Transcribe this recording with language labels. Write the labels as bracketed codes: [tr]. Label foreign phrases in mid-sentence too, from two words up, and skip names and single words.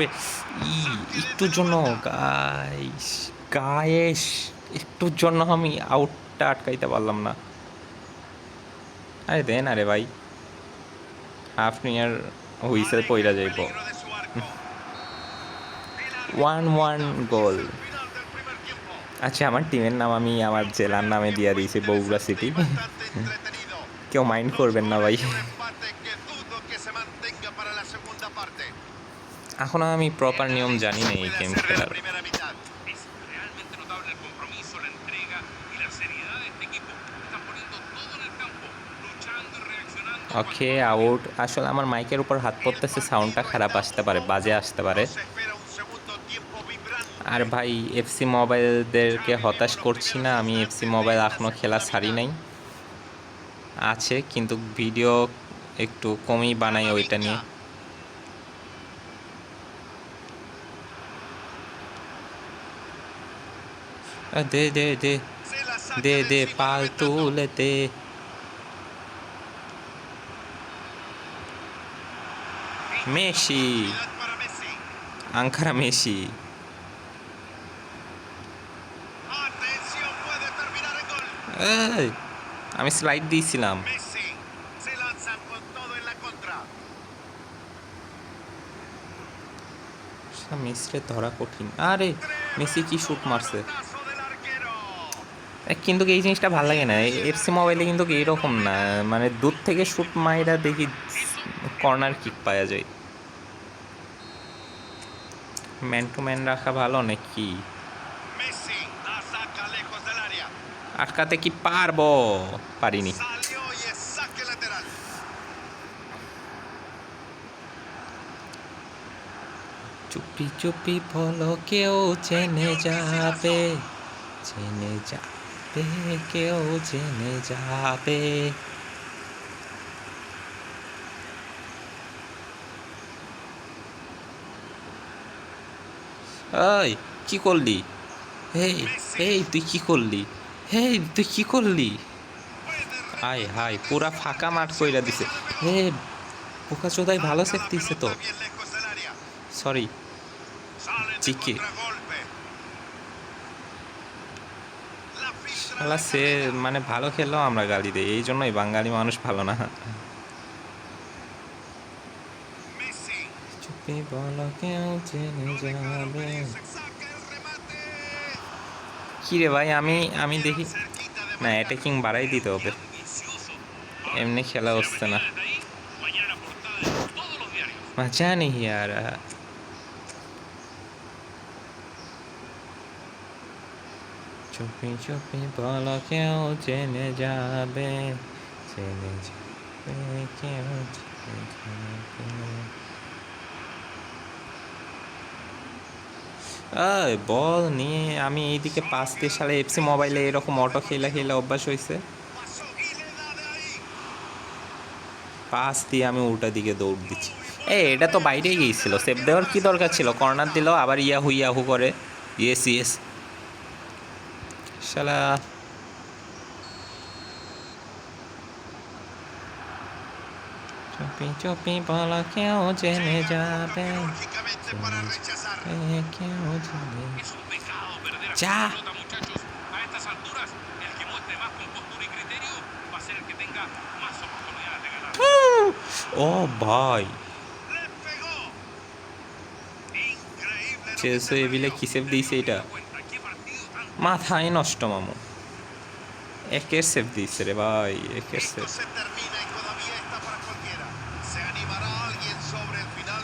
[bn] একটুর জন্য গাইস, গায়েস, একটুর জন্য আমি আউটটা আটকাইতে পারলাম না। আরে দেন আরে ভাই, [en] half near whistle [bn] পইরা যাইব। [es] Peligro de su arco. El [bn] 1-1 গোল। [es] al final del primer tiempo. [bn] আচ্ছা, আমার টিমের নাম আমি আমার জেলার নামে দিয়ে দিয়েছি, বগুড়া সিটি। [es] Bastante entretenido. [bn] কেউ মাইন্ড করবেন না ভাই। [es] Y un empate que dudo que se mantenga para la segunda parte. [bn] এখনও আমি প্রপার নিয়ম জানি না এই [es] Puede [bn] গেম [es] hacer en la [bn] খেলার। [es] primera mitad. Es realmente notable el compromiso, la entrega y la seriedad de este equipo. Están poniendo todo en el campo, luchando y reaccionando. [bn] ওকে, আউট। আসলে আমার মাইকের উপর হাত পড়তেছে, সাউন্ডটা খারাপ আসতে পারে, বাজে আসতে পারে। [es] Se espera un segundo tiempo vibrante. [bn] আর ভাই, এফসি মোবাইলদেরকে হতাশ করছি না, আমি এফসি মোবাইল এখনও খেলা ছাড়ি নাই, আছে, কিন্তু ভিডিও একটু কমই বানাই ওইটা নিয়ে। দে দে দে [es] Se la saca [bn] দে [es] de [bn] দে, [es] encima [bn] পাল [es] reventando. [bn] তুলে দে। মেসি, [es] Oportunidad para Messi. [bn] আঙ্কারা মেসি। [es] Atención, puede terminar en gol. [bn] এই, আমি স্লাইড দিয়েছিলাম। [es] Messi se lanzan con todo en la contra. [bn] মেসিরে ধরা কঠিন। আরে মেসি কি শুট মারছে! [es] Tazo del arquero. [bn] কিন্তু এই জিনিসটা ভালো লাগে না, এফসি মোবাইলে কিন্তু এইরকম না, মানে দূর থেকে শুট মাইরা দেখি [en] corner kick [bn] পাওয়া যায়। [en] man to man [bn] রাখা ভালো নাকি? [es] Messi la saca lejos del área. [bn] আটকাতে কি পারবো? পারিনি। [es] Salió y es saque lateral. [bn] চুপি চুপি বলো, কেউ জেনে যাবে, জেনে যাবে, কেউ জেনে যাবে। এই কি করলি? এই এই তুই কি করলি? এই তুই কি করলি? হাই হাই, পুরা ফাঁকা মাঠ কইরা দিছে। হে পোকা চোদাই, ভালো সেফ দিছে তো। [es] Bien lejos del área. [bn] সরি [es] Salen de Chiqui. contragolpe. La filtra [bn] শালা [es] de [bn] সে [es] carrera. [bn] মানে ভালো খেললেও আমরা গালি দেই, এই জন্যই বাঙালি মানুষ ভালো না। [es] Messi. [bn] চুপি বলো, কেউ জেনে যাবে। [es] Se saca el remate. [bn] কি রে ভাই, আমি দেখি [es] Cerquita de [bn] না, [es] marcar. [bn] অ্যাটাকিং বাড়াই দিতে হবে, [es] Ambicioso. [bn] এমনি খেলা হচ্ছে না। [es] Desde ahí, mañana portada de todos los diarios. [bn] মজা নেই আর। চুপি চুপি বলো, কেউ জেনে যাবে, জেনে যাবে, কেউ জেনে যাবে। এই বল নিয়ে আমি এইদিকে পাস দিয়ে, সালে এফসি মোবাইলে এরকম অটো খেলা খেলা অভ্যাস হয়েছে, [es] Pasó y le da de ahí. [bn] পাস দিয়ে আমি উল্টা দিকে দৌড় দিচ্ছি। এটা তো বাইরেই গিয়েছিল, সেভ দেওয়ার কি দরকার ছিল? কর্নার দিল, আবার ইয়াহু ইয়াহু করে। [en] yes yes, [bn] শালা। চুপি চুপি বলো, কেউ জেনে যাবে, [es] Lógicamente para rechazar. [bn] কেউ জেনে। [es] Es un pecado perder así Ya. la pelota, muchachos. A estas alturas, el que muestre más compostura y criterio va a ser el que tenga más oportunidades de ganar. [bn] ও ভাই, [es] ¡Le pegó! Increíble. lo que [bn] চেলসি [es] se [bn] এবিলে [es] perdió. [bn] কি সেভ দিয়েছে এটা? [es] Cuenta, qué partido tan [bn] মাথায় নষ্ট মামু, একের সেভ দিয়েছে রে ভাই, একের [es] Esto [bn] সেভ। [es] se termina y todavía está para cualquiera. ¿Se animará alguien sobre el final?